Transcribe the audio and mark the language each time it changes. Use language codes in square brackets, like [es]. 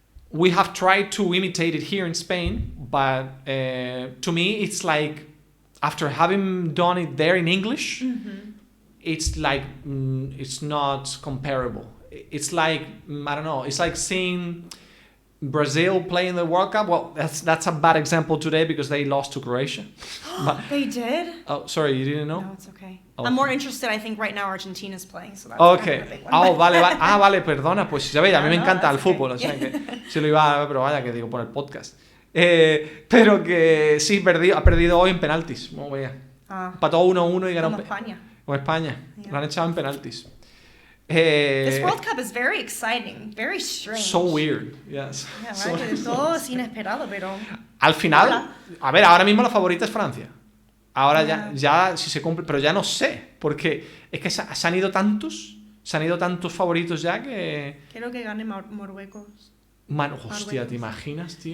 [en] We have tried to imitate it here in Spain, but to me, it's like after having done it there in English, it's like it's not comparable. It's like I don't know. It's like seeing Brazil play in the World Cup. Well, that's a bad example today because they lost to Croatia. They did? Oh, sorry, you didn't know? No, it's okay. I'm more interested. I think right now Argentina's playing, so that's okay. Kind of a big one. [es] Oh, vale. Vale, perdona. Pues ya veis, a mí me encanta el fútbol, o sea que se lo iba a ver, pero vaya que digo por el podcast. Pero que sí, ha perdido hoy en penaltis. No, vaya. Empató 1-1 y ganó. Como España. Como España. Lo han echado en penaltis. [en] This World Cup is very exciting, very strange. So weird, yes. [es] Todo es inesperado, pero... Al final, a ver, ahora mismo la favorita es Francia. Ahora ya si se cumple, pero ya no sé, porque es que se han ido tantos favoritos ya que... Quiero que gane Marruecos. Hostia, ¿te imaginas, tío?